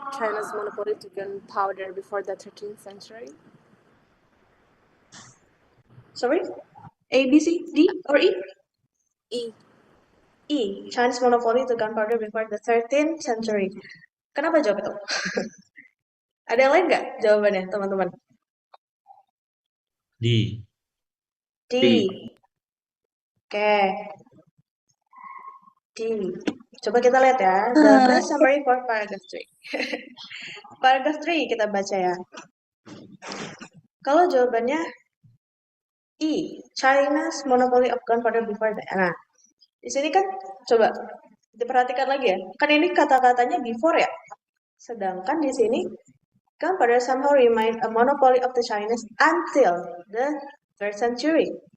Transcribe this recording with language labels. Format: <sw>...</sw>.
<en>China's monopoly to gunpowder before the 13th century. Sorry? A, B, C, D, or E? E. E. China's monopoly to gunpowder before the 13th century.</en> <id>Kenapa jawab itu? Ada yang lain nggak jawabannya, teman-teman? D. D. Oke.</id> <en>D.</en> <id>Coba kita lihat ya.</id> <en>The best summary for paragraph 3.</en> <id>Paragraph 3 kita baca ya. Kalau jawabannya E.</id> <en>China's monopoly of gunpowder before the...</en> <id>Nah, di sini kan coba diperhatikan lagi ya. Kan ini kata-katanya before ya. Sedangkan di sini</id> <en>gunpowder somehow remained a monopoly of the Chinese until the 3rd century.</en>